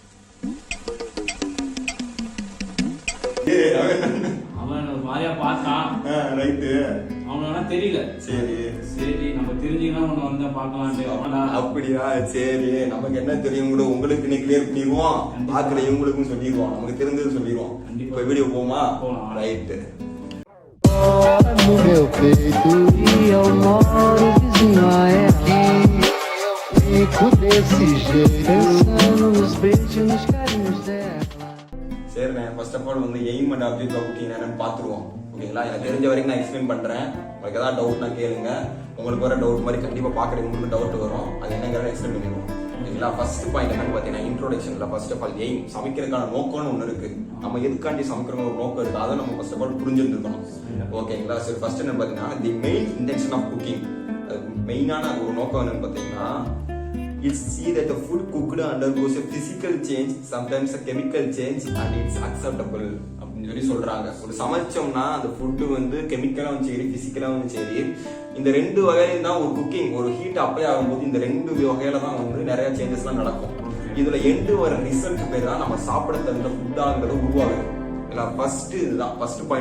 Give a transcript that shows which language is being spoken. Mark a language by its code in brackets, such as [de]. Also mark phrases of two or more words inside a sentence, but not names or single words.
[ta] அவன் ஒரு மாதிரியா பார்த்தான். ரைட்டு. அவனா தெரியல. சரி சரி, நம்ம தெரிஞ்சுக்கலாம் ஒண்ணு வந்தா பாக்கலாம்னு. அப்படியா? சரி, நமக்கு என்ன தெரியும் கூட உங்களுக்கு இன்னைக்கு கிளியர் பண்ணிடுவோம். பாக்குற இவங்களுக்கும் சொல்லிடுவோம், நமக்கு தெரிஞ்சது சொல்லிடுவோம். இப்ப வீடியோ போமா? ரைட்டு. [pt] No meu peito e eu moro vizinho aqui. Fico desse jeito, pensando nos beijos, nos carinhos dela. [ta] சரிண்ணே, [en] first of all [ta] வந்து [en] aim and object of cooking [ta] என்னன்னு பார்த்துருவோம். ஓகேங்களா? எனக்கு தெரிஞ்ச வரைக்கும் நான் எக்ஸ்பிளைன் பண்றேன். உங்களுக்கு ஏதாவது டவுட்னா கேளுங்க. உங்களுக்கு வர டவுட் மாதிரி கண்டிப்பா பாக்குறவங்களுக்கு டவுட் வரும். அது என்னங்கிறத எக்ஸ்பிளைன் பண்ணிடுவோம். ஓகேங்களா? [en] first point [ta] என்னன்னு பார்த்தீங்கன்னா, இன்ட்ரோடக்ஷன்ல [en] first of all aim, [ta] சமைக்கிறதுக்கான நோக்கம்னு ஒன்று இருக்கு. நம்ம எதுக்காண்டி சமைக்கிற ஒரு நோக்கம் இருக்கு, அதை நம்ம [en] first of all [ta] புரிஞ்சுருக்கணும். ஓகேங்களா? சரி, ஃபர்ஸ்ட் என்ன பார்த்தீங்கன்னா, [en] the main intention of cooking, [ta] மெயினான ஒரு நோக்கம் என்னன்னு பார்த்தீங்கன்னா, [en] it's see that the food cooked undergoes a physical change, sometimes a chemical change, and it's acceptable [ta] அப்படின்னு சொல்லி சொல்றாங்க. ஒரு சமைச்சோம்னா அந்த ஃபுட்டு வந்து கெமிக்கலாவும் சரி பிசிக்கலாவும் சரி, இந்த ரெண்டு வகையில தான் ஒரு குக்கிங், ஒரு [en] heat apply [ta] ஆகும்போது இந்த ரெண்டு வகையில தான் வந்து நிறைய சேஞ்சஸ்லாம் நடக்கும். இதுல எண்டு வர ரிசல்ட் பேர் தான் நம்ம சாப்பிட தகுந்த ஃபுட்டாங்கிறது உருவாகுது. இல்லை, ஃபர்ஸ்ட் இதுதான் [en] first point.